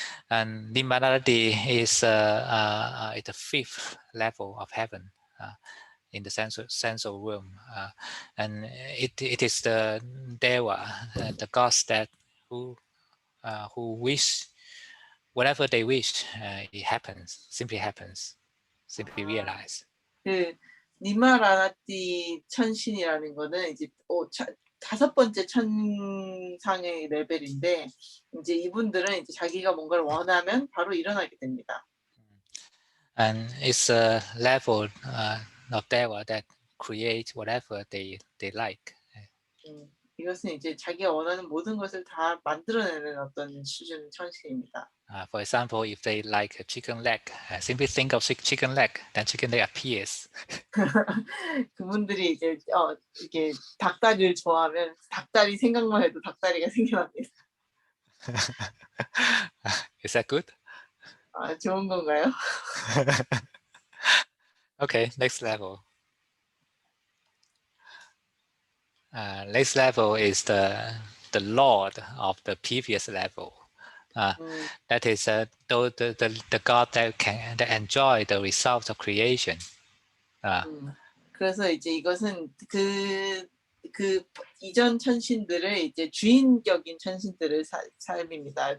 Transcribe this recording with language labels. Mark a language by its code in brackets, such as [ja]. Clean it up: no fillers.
[en] And dimma narati is the fifth level of heaven in the sensual realm, and it is the dewa, the gods that who wish whatever they wish, it happens, simply realize. [ko] 그 니마라나띠 천신이라는 거는 이제 다섯 번째 천상의 레벨인데 이제 이분들은 이제 자기가 뭔가를 원하면 바로 일어나게 됩니다. [en] And it's a level of Deva that create whatever they like. [ko] 이것은 이제 자기가 원하는 모든 것을 다 만들어내는 어떤 수준 천신입니다. [en] For example, if they like a chicken leg, simply think of chicken leg, then chicken leg appears. [ko] 그분들이 이제 이게 닭다리를 좋아하면 닭다리 생각만 해도 닭다리가 생겨납니다. [en] Is that good? [ko] 좋은 건가요? [en] Okay, next level. Next level is the Lord of the previous level. That is the God that enjoy the results of creation. [ko] 그래서 이제 이것은 그 이전 천신들을 이제 주인격인 천신들을 삶입니다.